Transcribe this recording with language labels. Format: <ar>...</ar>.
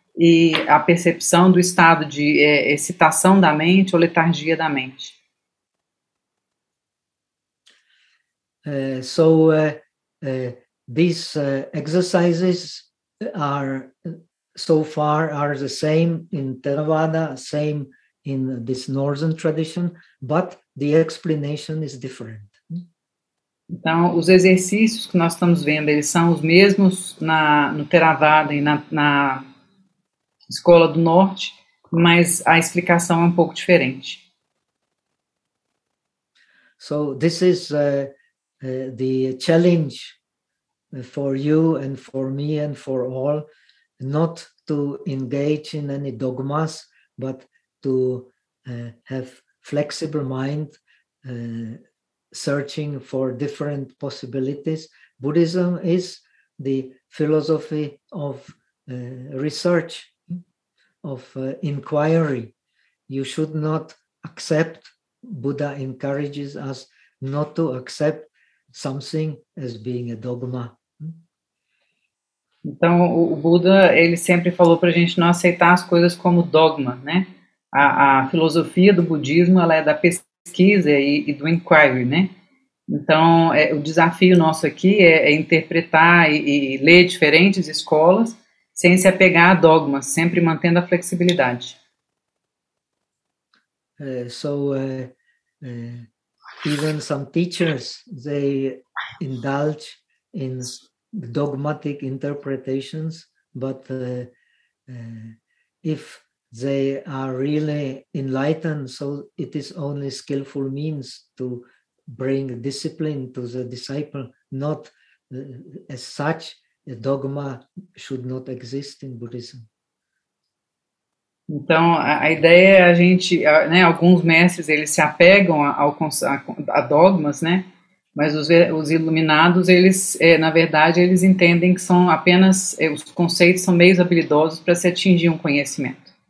<pt>E a percepção do estado de excitação da mente ou letargia da mente.</pt> <en>So these exercises are so far are the same in Theravada, same in this northern tradition, but the explanation is different.</en> <pt>Então, os exercícios que nós estamos vendo, eles são os mesmos no Theravada e na Escola do Norte, mas a explicação é um pouco diferente.</pt> <en>So this is the challenge for you and for me and for all, not to engage in any dogmas, but to have flexible mind, searching for different possibilities. Buddhism is the philosophy of research, of inquiry. You should not accept, Buddha encourages us not to accept something as being a dogma.</en> <pt>Então, o Buda, ele sempre falou para a gente não aceitar as coisas como dogma, né? A filosofia do budismo, ela é da pesquisa e do inquiry, né? Então, o desafio nosso aqui é interpretar e ler diferentes escolas sem se apegar a dogmas, sempre mantendo a flexibilidade.</pt> <en>Even some teachers, they indulge in dogmatic interpretations, but if they are really enlightened, so it is only skillful means to bring discipline to the disciple, not as such, a dogma should not exist in Buddhism.</en> <pt>Então, a ideia é a gente, né, alguns mestres, eles se apegam a dogmas, né, mas os iluminados, eles, na verdade, eles entendem que são apenas, os conceitos são meios habilidosos para se atingir um conhecimento.</pt>